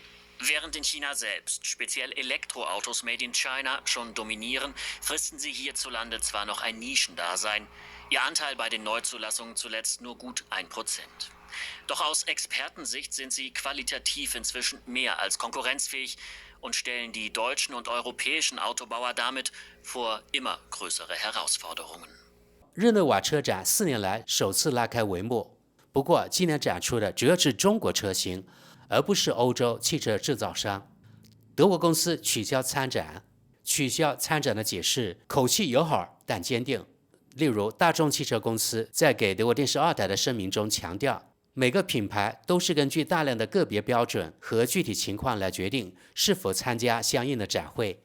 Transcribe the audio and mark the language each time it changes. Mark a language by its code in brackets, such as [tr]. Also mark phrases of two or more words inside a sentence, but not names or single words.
[de] Während in China selbst speziell Elektroautos [en] made in China [de] schon dominieren, fristen sie hierzulande zwar noch ein Nischendasein. Ihr Anteil bei den Neuzulassungen zuletzt nur gut 1%. Doch aus Expertensicht sind sie qualitativ inzwischen mehr als konkurrenzfähig und stellen die deutschen und europäischen Autobauer damit vor immer größere Herausforderungen. [zh] 日内瓦车展4年来首次拉开帷幕，不过今年展出的主要是中国车型，而不是欧洲汽车制造商。德国公司取消参展的解释口气友好但坚定。例如，大众汽车公司在给德国电视2台的声明中强调，每个品牌都是根据大量的个别标准和具体情况来决定是否参加相应的展会。